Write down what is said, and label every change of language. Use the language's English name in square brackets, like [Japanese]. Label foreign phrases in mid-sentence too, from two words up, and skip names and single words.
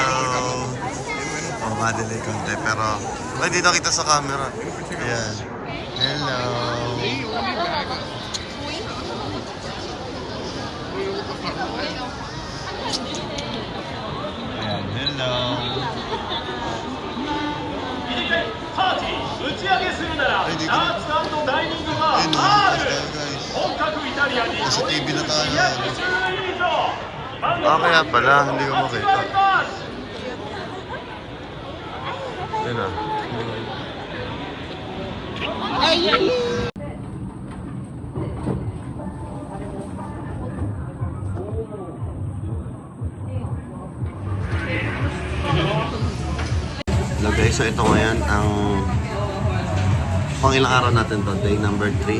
[Filipino] Oh, madelay konti pero... Ay, dito kita sa camera. Ayan. Hello! Ayan, hello! [Japanese] パーティー打ち上げするならダーツ&ダイニングバー [Filipino] guys. [Japanese] 本格イタリアンに [Filipino] Nasa TV na tayo. [Japanese] 210 円以上 [Filipino] Ah, kaya pala, hindi ko makita. Ayun na. [English] Hello guys, [Filipino] so ito ngayon ang pang ilang araw natin to, [English] day number 3.